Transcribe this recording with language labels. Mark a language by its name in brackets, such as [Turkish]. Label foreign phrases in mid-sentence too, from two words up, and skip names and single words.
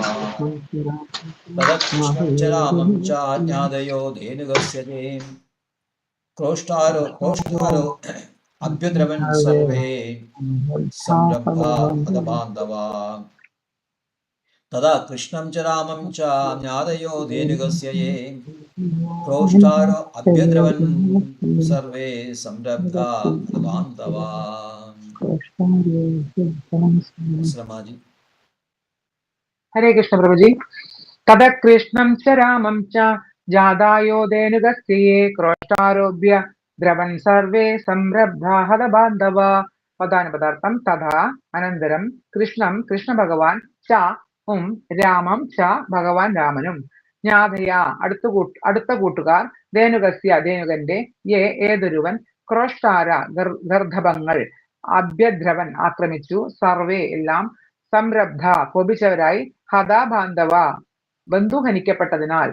[Sanskrit] തഥാ കൃഷ്ണം ച രാമം ച ജ്ഞാതയോ ധേനുകസ്യ യേ കോഷ്ടാരോ അഭ്യദ്രവൻ സർവേ സംരബ്ധാ ഹതബാന്ധവാ. തഥാ കൃഷ്ണം ച രാമം ച ജ്ഞാതയോ ധേനുകസ്യ യേ ക്രോഷ്ടാരോ അഭ്യദ്രവൻ സർവേ സംരബ്ധാ ഹതബാന്ധവാ. श्रमाजी। [Hindi] हरे कृष्ण प्रभु जी। [Sanskrit] तद कृष्णं च रामं च जादायो धेनुकस्य ये क्रोष्टारोभ्य द्रवन् सर्वे संरब्धा हतबान्धवा. पदानुपदार्थं तथा अनन्तरं कृष्णं कृष्णभगवान् च [Malayalam] രാമം ച ഭഗവാൻ രാമനും ജ്ഞാതയ അടുത്ത കൂട്ടുകാർ ധേനുകസ്യ ധേനുകന്റെ ഏതൊരുവൻ ക്രോഷ്ടാര ഗർദ്ധപങ്ങൾ അഭ്യദ്രവൻ ആക്രമിച്ചു സർവേ എല്ലാം സംരബ്ധ കോപിച്ചവരായി ഹതാബാന്ധവ ബന്ധുഹനിക്കപ്പെട്ടതിനാൽ.